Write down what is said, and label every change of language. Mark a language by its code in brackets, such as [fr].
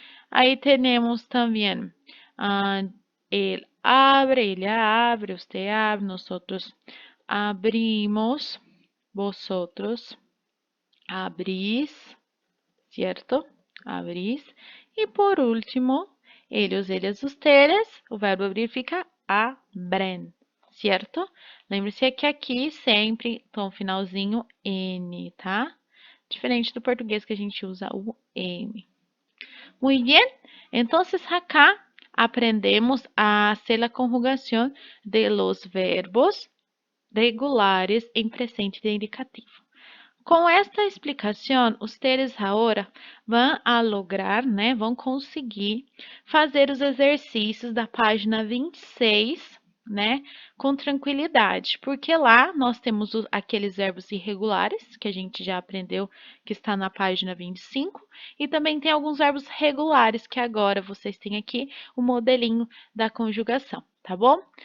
[pt] Aí temos também [es] ah, ele abre, ella abre, usted abre, nosotros abrimos, vosotros abrís, ¿cierto? Abrís. [pt] E por último, [es] ellos, ellas, ustedes, [pt] o verbo abrir fica [es] abren, [pt] certo? Lembre-se que aqui sempre tom finalzinho N, tá? Diferente do português que a gente usa o M. [es] Muy bien, entonces acá aprendemos a hacer la conjugación de los verbos regulares em presente de indicativo. [pt] Com esta explicação, ustedes agora vão a lograr, né, vão conseguir fazer os exercícios da página 26, né, com tranquilidade, porque lá nós temos aqueles verbos irregulares, que a gente já aprendeu, que está na página 25, e também tem alguns verbos regulares, que agora vocês têm aqui o modelinho da conjugação, tá bom?